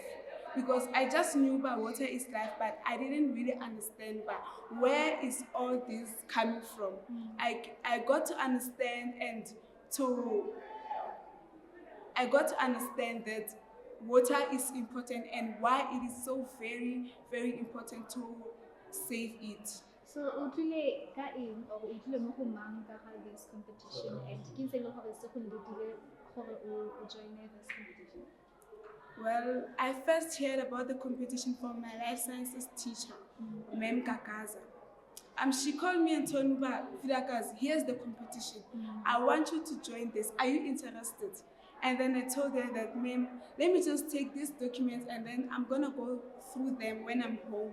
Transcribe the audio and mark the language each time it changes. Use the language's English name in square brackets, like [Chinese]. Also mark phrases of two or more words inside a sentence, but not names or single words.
[Tswana] Because I just knew that water is life, but I didn't really understand where is all this coming from. [English] I got to understand I got to understand that water is important and why it is so very, very important to save it. [Tswana] So o tlile ka eng or o tlile mo go mang ka ga [English] this competition [Tswana] and ke ntse le gore se go letile gore o join [English] this competition? Well, I first heard about the competition from my life sciences teacher, Ma'am Kakaza. She called me and told me, Vilakazi, here's the competition. I want you to join this. Are you interested? And then I told her that, ma'am, let me just take these documents and then I'm going to go through them when I'm home.